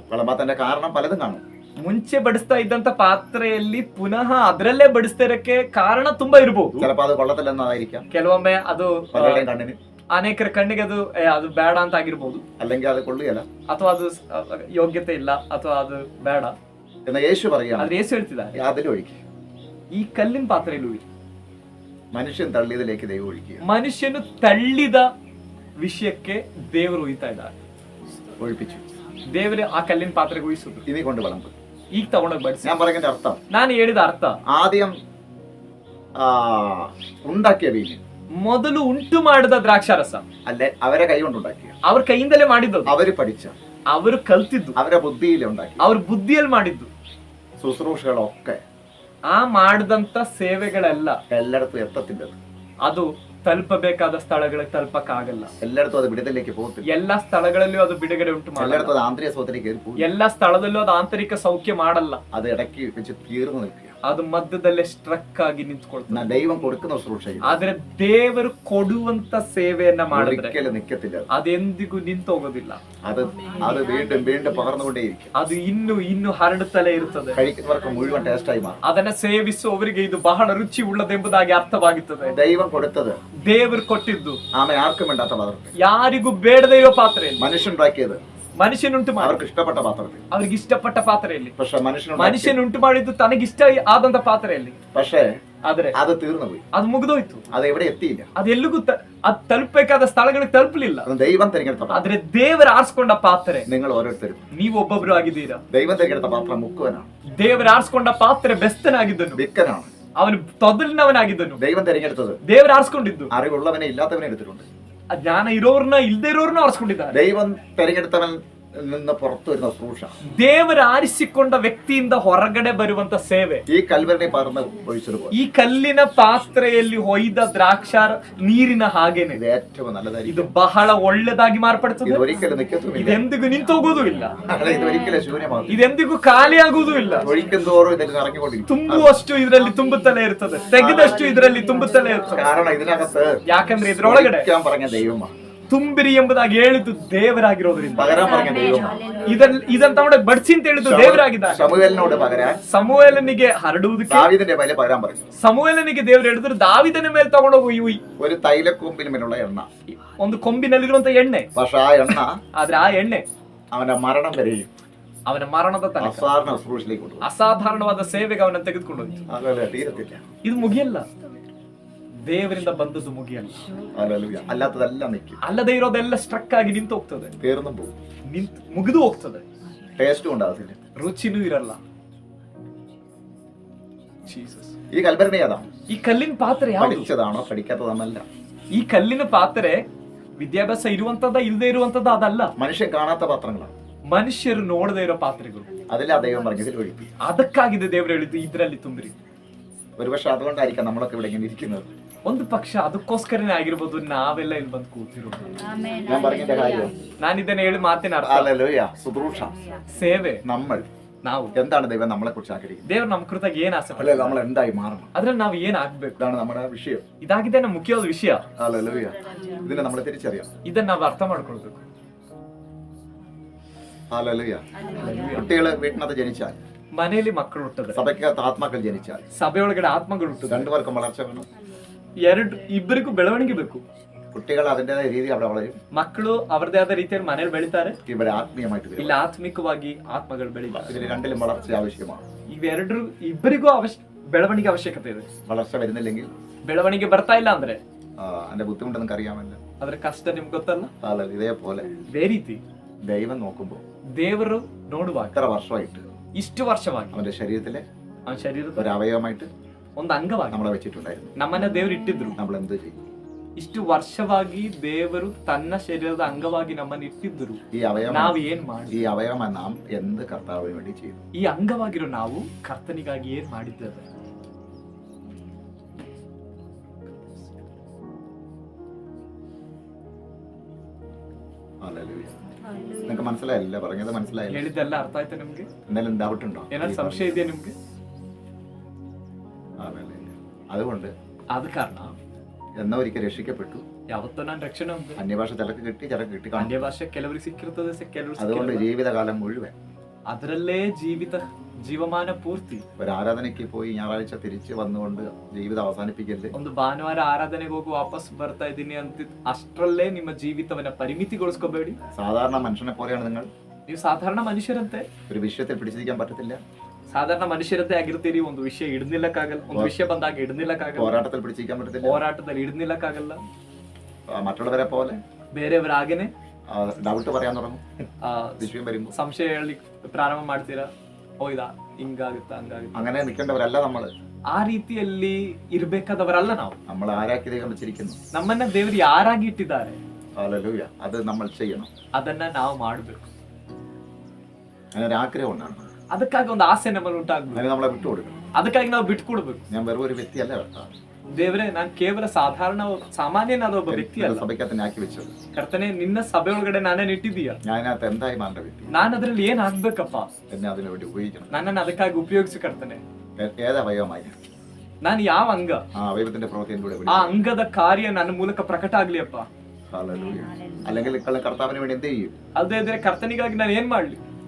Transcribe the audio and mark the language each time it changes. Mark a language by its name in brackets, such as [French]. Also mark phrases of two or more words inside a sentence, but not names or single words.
[Malayalam] വിളമ്പാത്തന്റെ കാരണം പലതും കാണും. [Kannada] ಮುಂಚೆ ಬಡಿಸ್ತಾ ಇದ್ದಂತ ಪಾತ್ರೆಯಲ್ಲಿ ಪುನಃ ಅದರಲ್ಲೇ ಬಡಿಸ್ತಾ ಇರಕ್ಕೆ ಕಾರಣ ತುಂಬಾ ಇರಬಹುದು. [Malayalam] ചിലപ്പോ അത് കൊള്ളത്തില്ലെന്നതായിരിക്കാം [Kannada] ಕೆಲವೊಮ್ಮೆ ಅದು [Malayalam] പലരുടെയും കണ്ണിന്, [Kannada] ಅನೇಕರ ಕಣ್ಣಿಗೆ ಅದು ಬೇಡ ಅಂತ ಆಗಿರ್ಬೋದು, [Malayalam] അല്ലെങ്കിൽ അത് കൊള്ളുകയല്ല [Kannada] ಅಥವಾ ಅದು ಯೋಗ್ಯತೆ ಇಲ್ಲ, ಅಥವಾ ಅದು ಬೇಡ. [Malayalam] എന്ന് യേശു പറയുകയാണ്, [Kannada] ಆದ್ರೆ ಯೇಸು ಹೇಳ್ತಿದ್ದಾರೆ, [Malayalam] അതിലൊഴിക്കുക. [Kannada] ಈ ಕಲ್ಲಿನ ಪಾತ್ರೆಯಲ್ಲಿ [Malayalam] മനുഷ്യൻ തള്ളിയതിലേക്ക് ദൈവം ഒഴിക്കുക. [Kannada] ಮನುಷ್ಯನು ತಳ್ಳಿದ ವಿಷಯಕ್ಕೆ ದೇವರು ಒಯ್ತಾ ಇದ್ದಾರೆ. [Malayalam] ഒഴിപ്പിച്ചു. [Kannada] ದೇವರೇ ಆ ಕಲ್ಲಿನ ಪಾತ್ರೆಗೆ ಊಹಿಸುದು. [Malayalam] ഇനി കൊണ്ട് വിളമ്പ്. [Kannada] ಈಗ ತಗೊಂಡೋಗಿ ಬಡಿಸಿ. [Malayalam] ഞാൻ പറയുന്നതിന്റെ അർത്ഥം, [Kannada] ನಾನು ಹೇಳಿದ ಅರ್ಥ, [Malayalam] ആദ്യം ഉണ്ടാക്കിയ വീഞ്ഞ്, [Kannada] ಮೊದಲು ಉಂಟು ಮಾಡಿದ ದ್ರಾಕ್ಷಾರಸ [Malayalam] അല്ലെ അവരെ കൈ കൊണ്ടുണ്ടാക്കിയ, [Kannada] ಅವ್ರ ಕೈಯಿಂದಲೇ ಮಾಡಿದ್ದು, [Malayalam] അവര് പഠിച്ച, [Kannada] ಅವರು ಕಲ್ತಿದ್ದು, [Malayalam] അവരെ ബുദ്ധിയിൽ ഉണ്ടാക്കി, [Kannada] ಅವ್ರ ಬುದ್ಧಿಯಲ್ಲಿ ಮಾಡಿದ್ದು, [Malayalam] ശുശ്രൂഷകളൊക്കെ [Kannada] ಆ ಮಾಡಿದಂತ ಸೇವೆಗಳೆಲ್ಲ [Malayalam] എല്ലായിടത്തും എത്തത്തില്ല. [Kannada] ಅದು ತಲುಪಬೇಕಾದ ಸ್ಥಳಗಳಿಗೆ ತಲುಪಕ್ಕಾಗಲ್ಲ. [Malayalam] എല്ലായിടത്തും അത് വിടുതലിലേക്ക് പോകത്തില്ല. [Kannada] ಎಲ್ಲಾ ಸ್ಥಳಗಳಲ್ಲಿಯೂ ಅದು ಬಿಡುಗಡೆ ಉಂಟು ಮಾಡಲ್ಲ. [Malayalam] എല്ലായിടത്തും അത് ആന്തരിക സുഖത്തിലേക്ക് കയറി പോകും. [Kannada] ಎಲ್ಲಾ ಸ್ಥಳದಲ್ಲೂ ಅದು ಆಂತರಿಕ ಸೌಖ್ಯ ಮಾಡಲ್ಲ. [Malayalam] അത് ഇടയ്ക്ക് വെച്ച് തീർന്നു നിൽക്കുക. [Kannada] ಅದು ಮಧ್ಯದಲ್ಲೇ ಸ್ಟ್ರಕ್ ಆಗಿ ನಿಂತ್ಕೊಳ್ತದೆ. [Malayalam] ദൈവം കൊടുക്കുന്ന ശുശ്രൂഷ [Kannada] ಆದ್ರೆ ದೇವರು ಕೊಡುವಂತ ಸೇವೆಯನ್ನ ಮಾಡಿದ್ರೆ [Malayalam] ഒരിക്കലും നിൽക്കത്തില്ല. [Kannada] ಅದೆಂದಿಗೂ ನಿಂತೋಗೋದಿಲ್ಲ. [Malayalam] അത് അത് വീണ്ടും വീണ്ടും പകർന്നുകൊണ്ടേയിരിക്കും. [Kannada] ಅದು ಇನ್ನು ಹರಡುತ್ತಲೇ ಇರುತ್ತದೆ. [Malayalam] കഴിക്കുന്നവർക്ക് മുഴുവൻ ടേസ്റ്റായി മാറും. [Kannada] ಅದನ್ನ ಸೇವಿಸುವವರಿಗೆ ಇದು ಬಹಳ ರುಚಿ ಉಳ್ಳದೆಂಬುದಾಗಿ ಅರ್ಥವಾಗುತ್ತದೆ. [Malayalam] ദൈവം കൊടുത്തത്, [Kannada] ದೇವರು ಕೊಟ್ಟಿದ್ದು [Malayalam] ആമ ആർക്കും വേണ്ടാത്ത പാത്രത്തിൽ, [Kannada] ಯಾರಿಗೂ ಬೇಡದೇ ಇರೋ ಪಾತ್ರೆಯಲ್ಲಿ, [Malayalam] മനുഷ്യനുണ്ടാക്കിയത് [Kannada] ಮನುಷ್ಯನುಂಟು ಮಾಡಿ [Malayalam] അവർക്ക് ഇഷ്ടപ്പെട്ട പാത്രത്തിൽ, [Kannada] ಅವ್ರಿಗೆ ಇಷ್ಟಪಟ್ಟ ಪಾತ್ರೆಯಲ್ಲಿ, [Malayalam] പക്ഷെ [Kannada] ಮನುಷ್ಯನುಂಟು ಮಾಡಿದ್ದು ತನಗಿಷ್ಟ ಆದಂತ ಪಾತ್ರೆಯಲ್ಲಿ. [Malayalam] പക്ഷേ [Kannada] ಆದ್ರೆ [Malayalam] അത് തീർന്നു പോയി. [Kannada] ಅದು ಮುಗಿದೋಯ್ತು. [Malayalam] അത് എവിടെ എത്തിയില്ല. [Kannada] ಅದೆಲ್ಲಿಗೂ ಅದು ತಲುಪಬೇಕಾದ ಸ್ಥಳಗಳಿಗೆ ತಲುಪಲಿಲ್ಲ. [Malayalam] അത് ദൈവം തിരഞ്ഞെടുത്ത, [Kannada] ಆದ್ರೆ ದೇವರು ಆರಿಸ್ಕೊಂಡ ಪಾತ್ರೆ [Malayalam] നിങ്ങൾ ഓരോരുത്തരും, [Kannada] ನೀವು ಒಬ್ಬೊಬ್ರು ಆಗಿದ್ದೀರಾ. [Malayalam] ദൈവം തിരഞ്ഞെടുത്ത പാത്രം മുക്കുവനാണ്. [Kannada] ದೇವರು ಆರಿಸ್ಕೊಂಡ ಪಾತ್ರೆ ಬೆಸ್ತನಾಗಿದ್ದನು, [Malayalam] വിക്കനാണ്. [Kannada] ಅವನು ತೊದಲಿನವನಾಗಿದ್ದನು. [Malayalam] ദൈവം തിരഞ്ഞെടുത്തത് [Kannada] ದೇವರು ಆರಿಸ್ಕೊಂಡಿದ್ದು [Malayalam] അറിവുള്ളവനെ ഇല്ലാത്തവനെ എടുത്തിട്ടുണ്ട്. [Kannada] ಜ್ಞಾನ ಇರೋರ್ನ ಇಲ್ದೇ ಇರೋರ್ನ ಆರಿಸ್ಕೊಂಡಿದ್ದಾರೆ. [Malayalam] ദൈവം തിരഞ്ഞെടുത്തവൻ നിന്ന് പുറത്തു വരുന്ന ശുശ്രൂഷ, [Kannada] ದೇವರ ಆರಿಸಿಕೊಂಡ ವ್ಯಕ್ತಿಯಿಂದ ಹೊರಗಡೆ ಬರುವಂತ ಸೇವೆ, [Malayalam] ഈ കൽവരുടെ പറന്ന് ഒഴിച്ചതുപോലെ [Kannada] ಈ ಕಲ್ಲಿನ ಪಾತ್ರೆಯಲ್ಲಿ ಹೊಯ್ದ ದ್ರಾಕ್ಷ ನೀರಿನ ಹಾಗೇನೆ [Malayalam] ഇത് ഏറ്റവും [Kannada] ಇದು [Malayalam] നല്ലതായിരിക്കും. [Kannada] ಬಹಳ ಒಳ್ಳೆದಾಗಿ ಮಾರ್ಪಡ್ತದೆ. [Malayalam] ഇത് ഒരിക്കലും നിൽക്കത്തുമില്ല, [Kannada] ಇದೆಂದಿಗೂ ನಿಂತೋಗೋದು ಇಲ್ಲ, [Malayalam] ഇത് ഒരിക്കലും ശൂന്യമാകും. [Kannada] ಇದೆಂದಿಗೂ ಖಾಲಿ ಆಗುವುದೂ ಇಲ್ಲ. [Malayalam] ഒഴിക്കും തോറും ഇതിൽ നിറഞ്ഞുകൊണ്ടിരിക്കും. [Kannada] ತುಂಬುವಷ್ಟು ಇದರಲ್ಲಿ ತುಂಬುತ್ತಲೇ ಇರ್ತದೆ, ತೆಗೆದಷ್ಟು ಇದರಲ್ಲಿ ತುಂಬುತ್ತಲೇ ಇರ್ತದೆ. [Malayalam] കാരണം ഇതിനകത്ത് [Kannada] ಯಾಕಂದ್ರೆ ಇದ್ರೊಳಗಡೆ [Malayalam] ഒഴിക്കാൻ പറഞ്ഞ ദൈവമാണ്, [Kannada] ತುಂಬಿರಿ ಎಂಬುದಾಗಿ ಹೇಳಿದ್ದು ದೇವರಾಗಿರೋದ್ರಿಂದ, [Malayalam] പകരാൻ പറഞ്ഞ ദൈവമാണ്. [Kannada] ಇದನ್ನ ತಗೊಂಡ ಬಡ್ಸಿ ಅಂತ ಹೇಳಿದ್ದು ದೇವರಾಗಿದ್ದಾರೆ. [Malayalam] ശമൂവേലിനോട് പകരാൻ [Kannada] ಸಮುವೇಲನಿಗೆ ಹರಡುವುದಕ್ಕೆ, [Malayalam] ദാവീദിന്റെ ಮೇಲೆ പകരാൻ പറഞ്ഞു. [Kannada] ಸಮುವೇಲನಿಗೆ ದೇವರು ಹೇಳಿದ್ರು ದಾವಿದನ ಮೇಲೆ ತಗೊಂಡೋಗಿ ಉಯ್, [Malayalam] ഒരു തൈലക്കൊമ്പിന് മേലുള്ള എണ്ണ, [Kannada] ಒಂದು ಕೊಂಬಿನಲ್ಲಿರುವಂತ ಎಣ್ಣೆ. [Malayalam] പക്ഷെ ആ എണ്ണ [Kannada] ಆದ್ರೆ ಆ ಎಣ್ಣೆ [Malayalam] അവന്റെ മരണം വരെയും [Kannada] ಅವನ ಮರಣದ ತನಕ [Malayalam] അസാധാരണ ശുശ്രൂഷയിലേക്ക് കൊണ്ടുപോകും. [Kannada] ಅಸಾಧಾರಣವಾದ ಸೇವೆಗೆ ಅವನನ್ನು ತೆಗೆದುಕೊಂಡು ಹೋಯ್ತು. [Malayalam] അതല്ലേ തീരത്തില്ല. [Kannada] ಇದು ಮುಗಿಯಲ್ಲ, ದೇವರಿಂದ ಬಂದದ್ದು ಮುಗಿಯಲ್ಲ. [Malayalam] ഹല്ലേലൂയ. അല്ലാത്തതെല്ലാം നിൽക്കും, [Kannada] ಅಲ್ಲದೆ ಇರೋದೆಲ್ಲ ಸ್ಟ್ರಕ್ ಆಗಿ ನಿಂತು ಹೋಗ್ತದೆ, [Malayalam] തീർന്നും പോകും, [Kannada] ಮುಗಿದು ಹೋಗ್ತದೆ, [Malayalam] ടേസ്റ്റും ഉണ്ടാകത്തില്ല, [Kannada] ರುಚಿನೂ ಇರಲ್ಲ. ಜೀಸಸ್. [Malayalam] ഈ കൽഭരണി ഏതാ? [Kannada] ಈ ಕಲ್ಲಿನ ಪಾತ್ರೆ ಯಾವುದು? [Malayalam] പഠിച്ചതാണോ പഠിക്കാത്തതാണല്ല. [Kannada] ಈ ಕಲ್ಲಿನ ಪಾತ್ರೆ ವಿದ್ಯಾಭ್ಯಾಸ ಇರುವಂತದ ಇಲ್ಲದೆ ಇರುವಂತದ ಅದಲ್ಲ, [Malayalam] മനുഷ്യൻ കാണാത്ത പാത്രങ്ങളാണ്. [Kannada] ಮನುಷ್ಯರು ನೋಡದೇ ಇರೋ ಪಾತ್ರೆಗಳು. [Malayalam] അതിലാ ദൈവം പറഞ്ഞതിൽ ഒഴിക്കും. [Kannada] ಅದಕ್ಕಾಗಿದೆ ದೇವರು ಹೇಳಿದ್ದು ಇದರಲ್ಲಿ ತುಂಬಿರಿ. [Malayalam] ഒരുപക്ഷെ അതുകൊണ്ടായിരിക്കാം നമ്മളൊക്കെ ഇവിടെ ഇങ്ങനെ ഇരിക്കുന്നത്. [Kannada] ಒಂದು ಪಕ್ಷ ಅದಕ್ಕೋಸ್ಕರನೇ ಆಗಿರ್ಬೋದು ನಾವೆಲ್ಲ ಇಲ್ಲಿ ಬಂದು ಕೂತಿರೋದು. [Malayalam] ഞാൻ പറഞ്ഞതിന്റെ കാര്യം [Kannada] ನಾನು ಇದನ್ನ ಹೇಳಿ ಮಾತಿನ ಅರ್ಥ [Malayalam] ഹല്ലേലൂയ. ശുശ്രൂഷ, [Kannada] ಸೇವೆ. [Malayalam] നമ്മൾ [Kannada] ನಾವು [Malayalam] എന്താണ് ദൈവം നമ്മളെ കുറിച്ച് ആഗ്രഹിക്കുന്നത്, [Kannada] ದೇವ್ರು ನಮ್ಮ ಕುರಿತಾಗ ಏನ್ ಆಸೆ [Malayalam] അല്ലെ നമ്മൾ എന്തായി മാറണം, [Kannada] ಅದ್ರಲ್ಲಿ ನಾವು ಏನ್ ಆಗ್ಬೇಕು, [Malayalam] ഇതാണ് നമ്മുടെ വിഷയം. [Kannada] ಇದಾಗಿದೆ ನಮ್ಮ ಮುಖ್ಯವಾದ ವಿಷಯ. [Malayalam] ഹല്ലേലൂയ. ഇതിനെ നമ്മൾ തിരിച്ചറിയാം. [Kannada] ಇದನ್ನ ನಾವು ಅರ್ಥ ಮಾಡ್ಕೊಳ್ಬೇಕು. [Malayalam] ഹല്ലേലൂയ. കുട്ടികള് വീട്ടിനകത്ത് ജനിച്ചാൽ, [Kannada] ಮನೆಯಲ್ಲಿ ಮಕ್ಕಳು ಹುಟ್ಟಿದ್ರೆ, [Malayalam] സഭയ്ക്കകത്ത് ആത്മാക്കൾ ജനിച്ചാൽ [Kannada] ಸಭೆಯೊಳಗಡೆ ಆತ್ಮಗಳು ಹುಟ್ಟಿದ್ರೆ, [Malayalam] രണ്ടുപേർക്കും വളർച്ച വേണം. [Kannada] ಇಬ್ಬರಿಗೂ ಬೆಳವಣಿಗೆ ಬೇಕು. [Malayalam] കുട്ടികൾ അതിൻ്റെതായ രീതി അവിടെ വളരും, [Kannada] ಮಕ್ಕಳು ಅವರದೇ ಆದ ರೀತಿಯಲ್ಲಿ ಮನೇಲಿ ಬೆಳಿತಾರೆ, [Malayalam] ഇവിടെ ആത്മീയമായിട്ട് വരും. [Kannada] ಇಲ್ಲಿ ಆತ್ಮಿಕವಾಗಿ ಆತ್ಮಗಳು ಬೆಳಿತಾರೆ. [Malayalam] ഇതിൽ രണ്ടിലും വളർച്ച ആവശ്യമാണ്. [Kannada] ಇಬ್ಬರಿಗೂ ಬೆಳವಣಿಗೆ ಅವಶ್ಯಕತೆ ಇದೆ. [Malayalam] വളർച്ച വരുന്നില്ലെങ്കിൽ [Kannada] ಬೆಳವಣಿಗೆ ಬರ್ತಾ ಇಲ್ಲ ಅಂದ್ರೆ [Malayalam] അതിന്റെ ബുദ്ധിമുട്ട് നിങ്ങൾക്ക് അറിയാമല്ലോ. [Kannada] ಅದ್ರ ಕಷ್ಟ ನಿಮ್ಗೆ ಗೊತ್ತಲ್ಲ. [Malayalam] ഇതേപോലെ [Kannada] ಇದೇ ರೀತಿ [Malayalam] ദൈവം നോക്കുമ്പോൾ [Kannada] ದೇವರು ನೋಡುವಾಗ [Malayalam] ഇത്ര വർഷമായിട്ട് [Kannada] ಇಷ್ಟು ವರ್ಷವಾಗಿ [Malayalam] അവന്റെ ശരീരത്തിലെ [Kannada] ಅವನ ಶರೀರದ [Malayalam] ഒരു അവയവമായിട്ട് [Kannada] ಒಂದು ಅಂಗವಾಗಿ [Malayalam] നമ്മളെ വെച്ചിട്ടുണ്ടായിരുന്നു. [Kannada] ನಮ್ಮನ್ನ ದೇವರು ಇಟ್ಟಿದ್ರು. [Malayalam] നമ്മൾ എന്ത് ചെയ്യും? [Kannada] ಇಷ್ಟು ವರ್ಷವಾಗಿ ದೇವರು ತನ್ನ ಶರೀರದ ಅಂಗವಾಗಿ ನಮ್ಮನ್ನು ಇಟ್ಟಿದ್ರು. [Malayalam] ഈ അവയവം [Kannada] ನಾವು ಏನ್ ಮಾಡಿ, [Malayalam] ഈ അവയവം നാം എന്ത് കർത്താവിന് വേണ്ടി ചെയ്തു? [Kannada] ಈ ಅಂಗವಾಗಿರೋ ನಾವು ಕರ್ತನಿಗಾಗಿ ಏನ್ ಮಾಡಿದ್ದೇವೆ? [Malayalam] നിങ്ങൾക്ക് മനസ്സിലായില്ല? പറഞ്ഞത് മനസ്സിലായില്ല? [Kannada] ಹೇಳಿದ್ದೆಲ್ಲ ಅರ್ಥ ಆಯ್ತಾ ನಿಮ್ಗೆ? [Malayalam] എന്തെങ്കിലും ഡൗട്ട് ഉണ്ടോ? [Kannada] ಏನಾದ್ರು ಸಂಶಯ ಇದೆಯಾ ನಿಮ್ಗೆ? [Malayalam] അതുകൊണ്ട് [Kannada] ಆದ ಕಾರಣ [Malayalam] എന്നോ ഒരിക്കൽ രക്ഷിക്കപ്പെട്ടു, [Kannada] ಯಾವತ್ತೋ ನಾನು ರಕ್ಷಣೆ ಹೊಂದೆ. [Malayalam] അന്യഭാഷ ചിലക്ക് കിട്ടി, ചിലക്ക് കിട്ടി കാണും. [Kannada] ಅನ್ಯ ಭಾಷೆ ಕೆಲವರಿಗೆ ಸಿಕ್ಕಿರ್ತದೆ, ಕೆಲವರು [Malayalam] അതുകൊണ്ട് ജീവിതകാലം മുഴുവൻ [Kannada] ಅದರಲ್ಲೇ ಜೀವಮಾನ ಪೂರ್ತಿ [Malayalam] ഒരു ആരാധനയ്ക്ക് പോയി ഞായറാഴ്ച തിരിച്ച് വന്നുകൊണ്ട് ജീവിതം അവസാനിപ്പിക്കരുത്. [Kannada] ಒಂದು ಭಾನುವಾರ ಆರಾಧನೆಗೆ ಹೋಗಿ ವಾಪಸ್ ಬರ್ತಾ ಇದ್ದೀನಿ ಅಂತ ಅಷ್ಟರಲ್ಲೇ ನಿಮ್ಮ ಜೀವಿತವನ್ನ ಪರಿಮಿತಿಗೊಳಿಸ್ಕೋಬೇಡಿ. [Malayalam] സാധാരണ മനുഷ്യനെ പോലെയാണ് നിങ്ങൾ. [Kannada] ನೀವು ಸಾಧಾರಣ ಮನುಷ್ಯರಂತೆ [Malayalam] ഒരു വിഷയത്തിൽ പിടിച്ചിരിക്കാൻ പറ്റത്തില്ല. [Kannada] ಸಾಧಾರಣ ಮನುಷ್ಯರಂತೆ ಆಗಿರ್ತೀರಿ. ಒಂದು ವಿಷಯ ಹಿಡಿದಿಲ್ಲಕ್ಕಾಗಲ್ಲ, ಒಂದು ವಿಷಯ ಬಂದಾಗ ಹಿಡಿದಿಲ್ಲಕ್ಕಾಗಲ್ಲ, [Malayalam] പോരാട്ടത്തിൽ പിടിച്ചിരിക്കാൻ പറ്റത്തില്ല, [Kannada] ಹೋರಾಟದಲ್ಲಿ ಹಿಡಿದಿಲ್ಲಕ್ಕಾಗಲ್ಲ. [Malayalam] മറ്റുള്ളവരെ പോലെ [Kannada] ಬೇರೆಯವರ ಹಾಗೇನೆ [Malayalam] ഡൗട്ട് പറയാൻ തുടങ്ങും. വിഷയം വരുമ്പോൾ [Kannada] ಸಂಶಯ ಹೇಳಿ ಪ್ರಾರಂಭ ಮಾಡ್ತೀರಾ. ಹೋಯ್ದಾ ಹಿಂಗಾಗುತ್ತಾ ಹಂಗಾಗುತ್ತಾ, [Malayalam] അങ്ങനെ നിൽക്കേണ്ടവരല്ല നമ്മള്. [Kannada] ಆ ರೀತಿಯಲ್ಲಿ ಇರ್ಬೇಕಾದವರಲ್ಲ ನಾವು. [Malayalam] നമ്മൾ ആരാക്കി ദൈവം വെച്ചിരിക്കുന്നു, [Kannada] ನಮ್ಮನ್ನ ದೇವರು ಯಾರಾಗಿ ಇಟ್ಟಿದ್ದಾರೆ, [Malayalam] ഹല്ലേലൂയ, അത് നമ്മൾ ചെയ്യണം. [Kannada] ಅದನ್ನ ನಾವು ಮಾಡ್ಬೇಕು. [Malayalam] അങ്ങനെ ഒരു ആഗ്രഹം ഉണ്ടാണ്. [Kannada] ಅದಕ್ಕಾಗಿ ಒಂದು ಆಸೆ ನಮ್ಮಲ್ಲಿ ಉಂಟಾಗ್ಬೇಕು. [Malayalam] അതിന് നമ്മളെ വിട്ടുകൊടുക്കണം. [Kannada] ಅದಕ್ಕಾಗಿ ನಾವು ಬಿಟ್ಕೊಡ್ಬೇಕು. [Malayalam] ഞാൻ വെറും ഒരു വ്യക്തിയല്ല കർത്താവ്. [Kannada] ದೇವರೇ, ನಾನು ಕೇವಲ ಸಾಮಾನ್ಯನಾದ ಒಬ್ಬ ವ್ಯಕ್ತಿ ಅಲ್ಲ. [Malayalam] സഭയ്ക്കകത്ത് ആക്കി വെച്ചത് [Kannada] ಕರ್ತನೆ, ನಿನ್ನ ಸಭೆ ಒಳಗಡೆ ನಾನೇನ್ ಇಟ್ಟಿದೀಯ. [Malayalam] ഞാൻ അതിനകത്ത് എന്തായി മാറേണ്ട വ്യക്തി? [Kannada] ನಾನು ಅದ್ರಲ್ಲಿ ಏನ್ ಆಗ್ಬೇಕಪ್ಪ? [Malayalam] എന്നെ അതിനു വേണ്ടി ഉപയോഗിക്കണം. [Kannada] ನನ್ನನ್ನು ಅದಕ್ಕಾಗಿ ಉಪಯೋಗಿಸು ಕರ್ತನೆ. [Malayalam] ഏത് അവയവമായി [Kannada] ನಾನು ಯಾವ ಅಂಗ, [Malayalam] ആ അവയവത്തിന്റെ പ്രവൃത്തിയിലൂടെ [Kannada] ಆ ಅಂಗದ ಕಾರ್ಯ ನನ್ನ ಮೂಲಕ ಪ್ರಕಟ ಆಗ್ಲಿ ಅಪ್ಪ. [Malayalam] ഹല്ലേലൂയ. അല്ലെങ്കിൽ കർത്താവിന് വേണ്ടി എന്ത് ചെയ്യും? [Kannada] ಅಲ್ಲದೆ ಇದ್ರೆ ಕರ್ತನಿಗಾಗಿ ನಾನು ಏನ್ ಮಾಡ್ಲಿ?